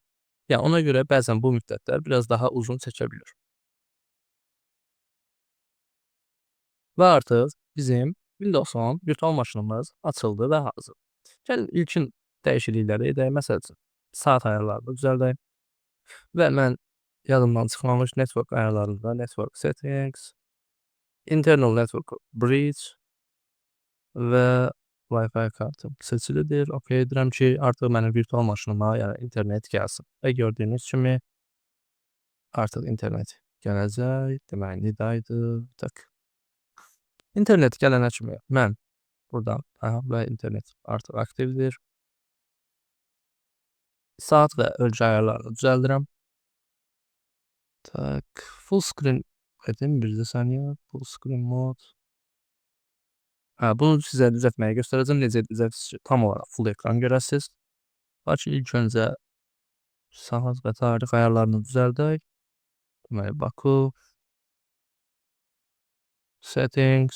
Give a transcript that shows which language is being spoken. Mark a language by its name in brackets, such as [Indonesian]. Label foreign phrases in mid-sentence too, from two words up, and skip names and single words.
[Azerbaijani] Yəni ona görə bəzən bu müddətlər biraz daha uzun çəkə bilir. Və artıq bizim Windows-un virtual maşınımız açıldı və hazır. Gəlin ilkin dəyişiklikləri edək. Məsəl üçün, saat ayarlarını düzəldək və mən yadımdan çıxmamış network ayarlarında [English] network settings, internal network bridge [Azerbaijani] və Wi-Fi kartım seçilidir. OK edirəm ki, artıq mənim virtual maşınıma, yəni internet gəlsin. Və gördüyünüz kimi artıq internet gələcək. Deməli, nidaydı. Tak. İnternet gələnə kimi mən buradan və internet artıq aktivdir. Saat və ölçü ayarlarını düzəldirəm. Tak, [English] full screen [Azerbaijani] edim, bir saniyə. [English] Full screen mode. [Azerbaijani] Bunu sizə düzəltməyi göstərəcəm. Necə edəcəksiniz ki, tam olaraq full ekran görəsiniz. Lakin ilk öncə saat və tarix ayarlarını düzəldək. Deməli, Baku. Settings.